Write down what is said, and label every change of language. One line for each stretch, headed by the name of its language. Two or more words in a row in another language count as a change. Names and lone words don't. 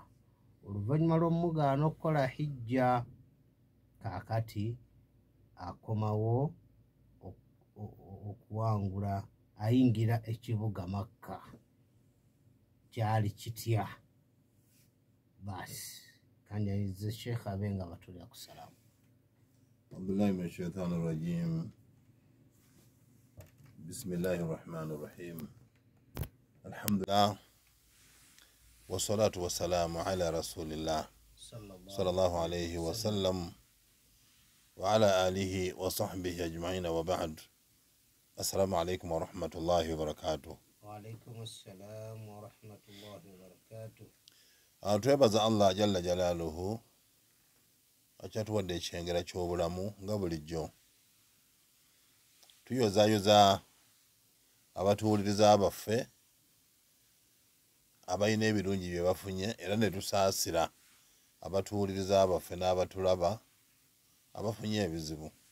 Ganda: Oluvannyuma lw'omugaana okukola hijja, kaakati akomawo okuwangula ayingira ekibuga Makka. Kyali kitya? Basi kanjanize Sheikh abenga abatulira ku salaamu.
Arabic: عبد الله من شيطان رجيم. بسم الله الرحمن الرحيم. الحمد لله والصلاة والسلام على رسول الله صلى الله عليه وسلم وعلى آله وصحبه أجمعين وبعد. السلام عليكم ورحمة الله وبركاته. وعليكم السلام ورحمة الله وبركاته.
Ganda: Twebaza
Arabic: الله جل جلاله
Ganda: akyatuwadde ekyengera ky'obulamu nga bulijjo. Tuyozaayoza abatuwuliriza baffe abalina ebirungi bye bafunye, era ne tusaasira abatuwuliriza baffe n'abatulaba abafunye ebizibu.